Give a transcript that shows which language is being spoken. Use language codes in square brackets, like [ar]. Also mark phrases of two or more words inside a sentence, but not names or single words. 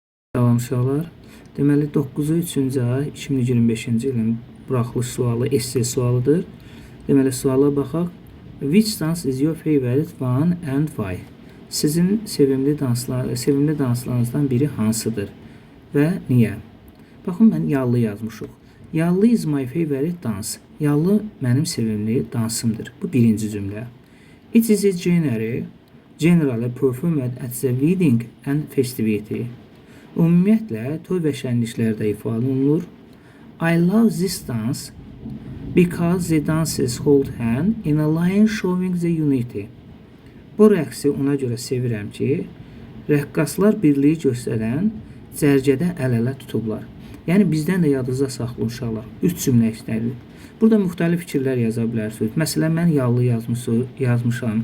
[az] Salam uşaqlar. Deməli 9-cu 3-cü ay 2025-ci ilin buraxılış sualı esse sualıdır. Deməli suala baxaq. [en] Which dance is your favorite one and why? [az] Sizin sevimli danslarınızdan biri hansıdır və niyə? Baxın, mən yallı yazmışıq. [en] Yallı is my favorite dance. [az] Yallı mənim sevimli dansımdır. Bu birinci cümlə. [en] It is a generally performed at the wedding and festivity. [az] Ümumiyyətlə, toy və şənliklərdə ifadə olunur. [en] I love this dance because the dancers hold hand in a line showing the unity. [az] Bu rəqsi ona görə sevirəm ki, rəqqaslar birliyi göstərən cərgədə əl-ələ tutublar. Yəni, bizdən də yadınızda saxlayın uşaqlar. 3 cümlə işlədir. Burada müxtəlif fikirlər yaza bilərsiniz. Məsələn, mən yallı yazmışam.